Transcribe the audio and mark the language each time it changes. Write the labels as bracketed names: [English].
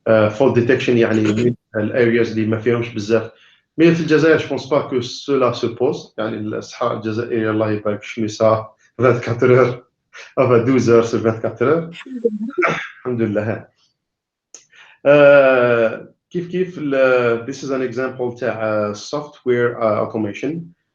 [English] fault detection [Arabic] يعني الارياز اللي ما فيهمش بزاف. مي في الجزائر [French] je pense pas que cela se pose. [Arabic] يعني الصحراء الجزائرية الله يبارك شميسة [French] 24 heures enfin 12 heures sur 24 heures [Arabic] الحمد لله. كيف [English] this is an example [Arabic] تاع [English] software automation.